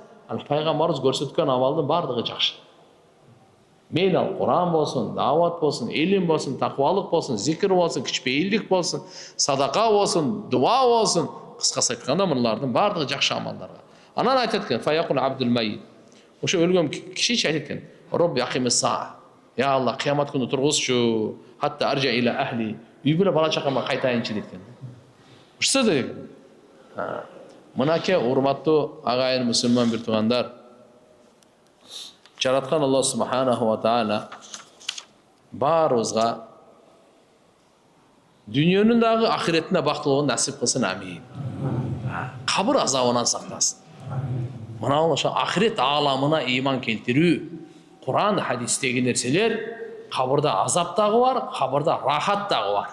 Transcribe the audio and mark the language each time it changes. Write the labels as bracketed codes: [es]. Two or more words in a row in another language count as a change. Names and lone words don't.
[ky] Ал пайгамбарыбыз көрсөткөн амалдын бардыгы жакшы. Мейли ал Куран болсун, дават болсун, илим болсун, таквалык болсун, зикр болсун, кичпейилдик болсун, садака болсун, дуа болсун. Кыскасы айтканда мулардын бардыгы жакшы амалдарга. Анан айтат экен, [ar] فيقول العبد الميت. [ky] Ошо өлгөн киши айтат экен, [ar] رب أقم الساعة. [ky] Я Алла, кыямат күнү тургузчу, [ar] حتى أرجع إلى أهلي. [ky] Үй бүлө бала чакама кайтайынчы дейт экен. Ушса да экен. Мынаке урматтуу агайын мусулман бир туугандар, жараткан Аллах [ar] سبحانه وتعالى [ky] баарыбызга дүйнөнүн дагы ахиретине бактылыгын насип кылсын, амин. Кабыр азабынан сактасын. Мына ошо ахирет ааламына ыйман келтирүү, Куран, хадистеги нерселер, кабырда азап дагы бар, кабырда рахат дагы бар.